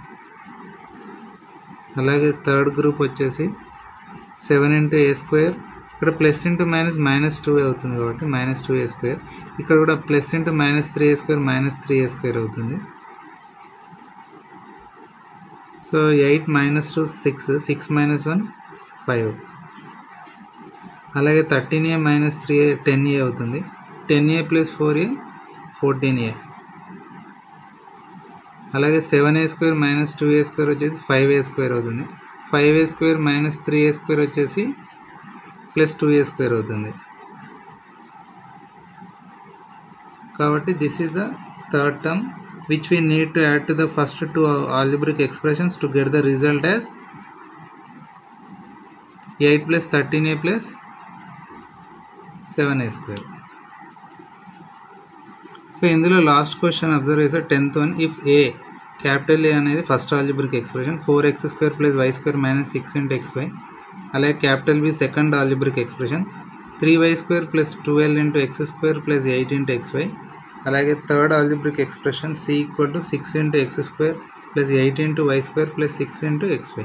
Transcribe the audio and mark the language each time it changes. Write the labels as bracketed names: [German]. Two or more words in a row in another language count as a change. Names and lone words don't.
[Telugu] అలాగే [English] third group [Telugu] వచ్చేసి 7 ఇంటూ a² ఇక్కడ [English] plus into minus [Telugu] -2 అవుతుంది కాబట్టి -2a². ఇక్కడ కూడా [English] plus into [Telugu] -3a² -3a² అవుతుంది. సో 8 -2 6 6 - 1 5. అలాగే 13a - 3a 10a అవుతుంది. 10a + 4a 14a. అలాగే 7a² - 2a² వచ్చేసి 5a² అవుతుంది. 5a² - 3a² వచ్చేసి +2a² అవుతుంది. [English] కాబట్టి this is the third term which we need to add to the first two algebraic expressions to get the result as 8 + 13a + 7a². సో ఇందులో last question observe చేస్తే 10th one, if a capital A అనేది first algebraic expression 4x² + y² - 6 × xy. అలాగే capital B second algebraic expression 3y² + 12 × x² + 8 × xy. అలాగే third algebraic expression c = 6 × x² + 8 × y² + 6 × xy.